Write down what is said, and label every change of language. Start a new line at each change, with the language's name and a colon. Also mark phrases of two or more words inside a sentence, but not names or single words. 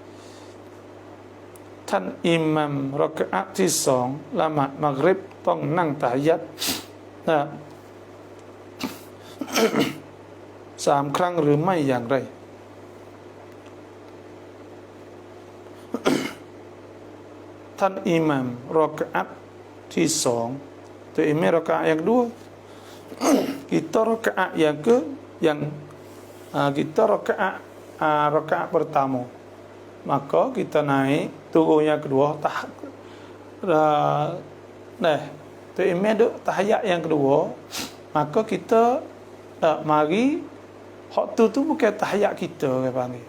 Thai: Tan imam rakaat ที่ 2 ละหมาดมักริบต้องนั่งตะฮิยัต 3 ครั้งหรือไม่อย่างไร ท่านอิหมัมรอกะอัตที่ 2 ตัวอิหมัมรอกะอัต
Pattani Malay: yang kedua kita rakaat yang kita rakaat pertama, maka kita naik turun yang kedua tu imam duk tahiyat yang kedua, maka kita mari hak tu bukan tahiyat kita orang panggil.